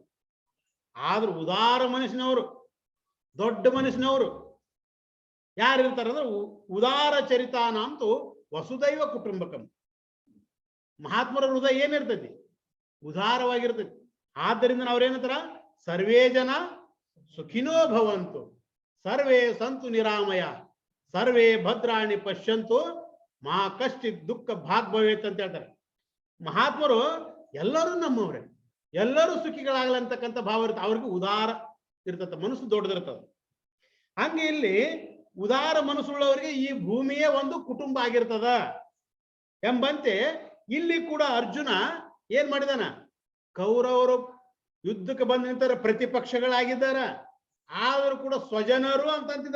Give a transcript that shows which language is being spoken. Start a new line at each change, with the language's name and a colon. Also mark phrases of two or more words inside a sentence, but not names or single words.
Kannada: ಆದ್ರೂ ಉದಾರ ಮನಸ್ಸಿನವರು, ದೊಡ್ಡ ಮನಸ್ಸಿನವರು ಯಾರಿರ್ತಾರ ಅಂದ್ರೆ
Sanskrit: ಉದಾರ ಚರಿತಾನಂತೂ ವಸುದೈವ ಕುಟುಂಬಕಂ.
Kannada: ಮಹಾತ್ಮರ ಹೃದಯ ಏನಿರ್ತೈತಿ, ಉದಾರವಾಗಿರ್ತೈತಿ. ಆದ್ದರಿಂದ ನಾವ್ರೇನಂತಾರ,
Sanskrit: ಸರ್ವೇ ಜನ ಸುಖಿನೋ ಭವಂತು, ಸರ್ವೇ ಸಂತು ನಿರಾಮಯ, ಸರ್ವೇ ಭದ್ರಾಣಿ ಪಶ್ಯಂತು, ಮಾ ಕಶ್ಚಿತ್ ದುಃಖ ಭಾಗ್ ಭವೇತ್
Kannada: ಅಂತ ಹೇಳ್ತಾರೆ. ಮಹಾತ್ಮರು ಎಲ್ಲರೂ ನಮ್ಮವ್ರೆ, ಎಲ್ಲರೂ ಸುಖಿಗಳಾಗಲಂತಕ್ಕಂಥ ಭಾವ ಇರುತ್ತೆ. ಅವ್ರಿಗೆ ಉದಾರ ಇರ್ತದ, ಮನಸ್ಸು ದೊಡ್ಡದಿರ್ತದ. ಹಂಗೆ ಇಲ್ಲಿ ಉದಾರ ಮನಸ್ಸುಳ್ಳವರಿಗೆ ಈ ಭೂಮಿಯೇ ಒಂದು ಕುಟುಂಬ ಆಗಿರ್ತದ ಎಂಬಂತೆ ಇಲ್ಲಿ ಕೂಡ ಅರ್ಜುನ ಏನ್ ಮಾಡಿದಾನ, ಕೌರವರು ಯುದ್ಧಕ್ಕೆ ಬಂದು ನಿಂತರ ಪ್ರತಿಪಕ್ಷಗಳಾಗಿದ್ದಾರ, ಆದರೂ ಕೂಡ ಸ್ವಜನರು ಅಂತಂತಿದ್ದ.